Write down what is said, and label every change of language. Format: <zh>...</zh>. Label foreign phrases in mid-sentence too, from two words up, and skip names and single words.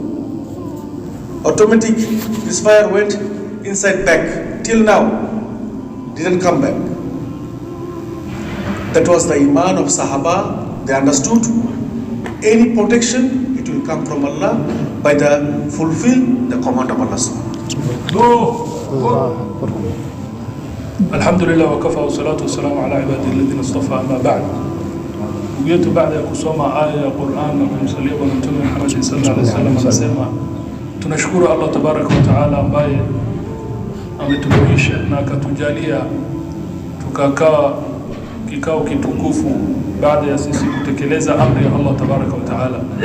<en>Automatic, this fire went inside back. Till now, didn't come back. That was the iman of Sahaba. They understood any protection, it will come from Allah by the fulfill the command of Allah.</en> <ar>الحمد لله و كفى و الصلاة و السلام على عباده الذين اصطفى، أما بعد.</ar> <sw>Ndugu yetu baada ya kusoma aya ya Qur'an na kumsalia Bwana Mtume Muhammad</sw> <ar>صلى الله عليه وسلم</ar> <sw>anasema tunashukuru</sw> <ar>الله تبارك و تعالى</ar> <sw>ambaye ametufikisha na akatujalia tukakaa kikao kitukufu baada ya sisi kutekeleza amri ya</sw> <ar>الله تبارك و تعالى.</ar>